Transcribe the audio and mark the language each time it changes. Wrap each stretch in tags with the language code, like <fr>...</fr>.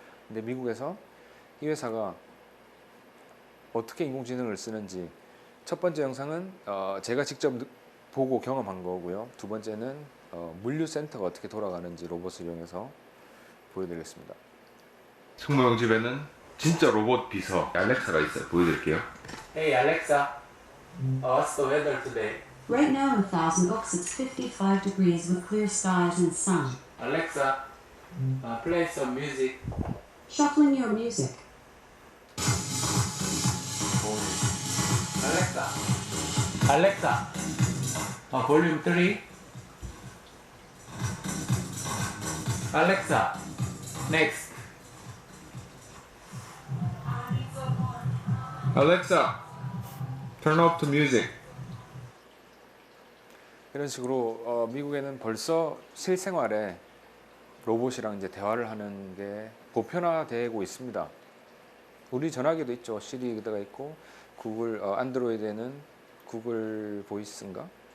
<ko>근데 미국에서 이 회사가 어떻게 인공지능을 쓰는지 첫 번째 영상은 제가 직접 보고 경험한 거고요. 두 번째는 물류센터가 어떻게 돌아가는지 로봇을 이용해서 보여드리겠습니다. 승무용 집에는 진짜 로봇 비서 알렉사가 있어요. 보여드릴게요.</ko> <en>Hey Alexa, what's the weather today? Right now in Thousand Oaks it's 55 degrees with clear skies and sun. Alexa, play some music. Shuffling your music. Alexa, volume 3. Alexa, next. Alexa, turn off the music.</en> <ko>이런 식으로 미국에는 벌써 실생활에 로봇이랑 이제 대화를 하는 게 보편화되고 있습니다. 우리 전화기도 있죠. 시리가 있고 구글 안드로이드에는 구글 보이스인가?</ko>